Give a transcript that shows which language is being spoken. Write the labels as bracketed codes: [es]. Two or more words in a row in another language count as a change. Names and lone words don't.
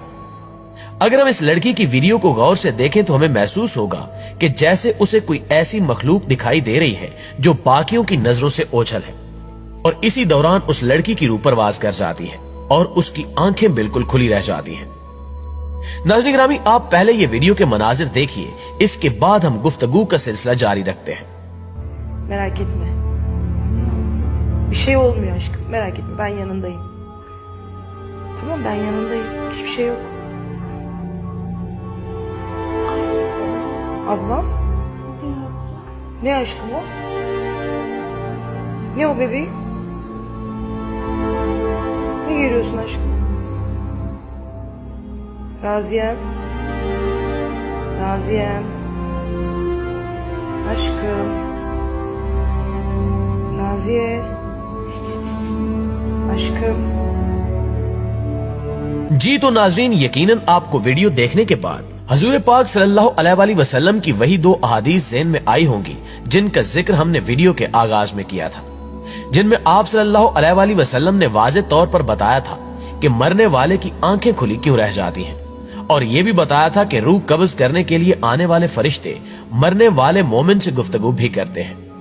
[hi] अगर हम इस लड़की की वीडियो को गौर से देखें तो हमें महसूस होगा कि जैसे उसे कोई ऐसी मखलूक दिखाई दे रही है जो बाकियों की नजरों से ओझल है, और इसी दौरान उस लड़की की रूह परवाज कर जाती है और उसकी आंखें बिल्कुल खुली रह जाती हैं। नाज़रीन ग्रामी, आप पहले ये वीडियो के मनाजिर देखिए, इसके बाद हम गुफ्तगू का सिलसिला जारी रखते हैं। [tr] Merak etme. Bir şey olmuyor aşkım. Merak etme. Ben yanındayım. Tamam, ben yanındayım. Hiçbir şey yok. Ablam? Ne aşkım o? Ne o bebeğim? Ne geliyorsun aşkım? Raziyem. Raziyem. Aşkım. Raziye. Aşkım. [hi] जी तो नाजरीन, यकीनन आपको वीडियो देखने के बाद हजूर पाक [ar] صلى الله عليه وسلم [hi] की वही दो अहादीस ज़हन में आई होंगी जिनका जिक्र हमने वीडियो के आगाज में किया था, जिनमें आप [ar] صلى الله عليه وسلم [hi] ने वाज़े तौर पर बताया था कि मरने वाले की आंखें खुली क्यों रह जाती हैं, और ये भी बताया था कि रूह कब्ज करने के लिए आने वाले फरिश्ते मरने वाले मोमिन से गुफ्तगू भी करते हैं।